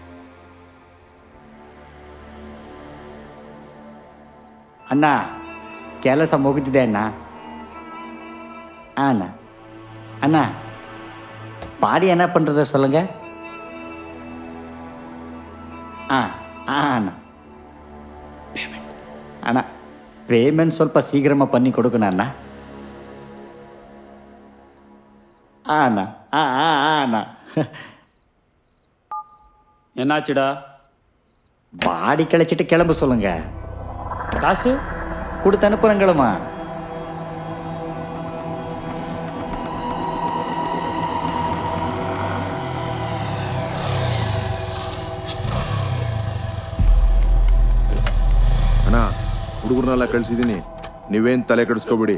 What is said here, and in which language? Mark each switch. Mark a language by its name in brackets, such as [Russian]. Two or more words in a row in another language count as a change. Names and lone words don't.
[Kannada] ಅಣ್ಣ ಕೆಲಸ ಮುಗಿದಿದೆ ಅಣ್ಣ. [Tamil] அண்ணா அண்ணா பாடி என்ன பண்ணுறத சொல்லுங்க. அண்ணா அண்ணா பேமெண்ட் ಸ್ವಲ್ಪ சீக்கிரமாக பண்ணி கொடுக்கணும் அண்ணா. அண்ணா அண்ணா என்னாச்சுடா? பாடி கிளச்சிட்டு கிளம்ப சொல்லுங்க. காசு கொடுத்து அனுப்புகிறேங்களம்மா. [Kannada] ಅಣ್ಣ, ಹುಡುಗರನ್ನೆಲ್ಲ ಕಳ್ಸಿದ್ದೀನಿ, ನೀವೇನು ತಲೆ ಕೆಡಿಸ್ಕೋಬಿಡಿ.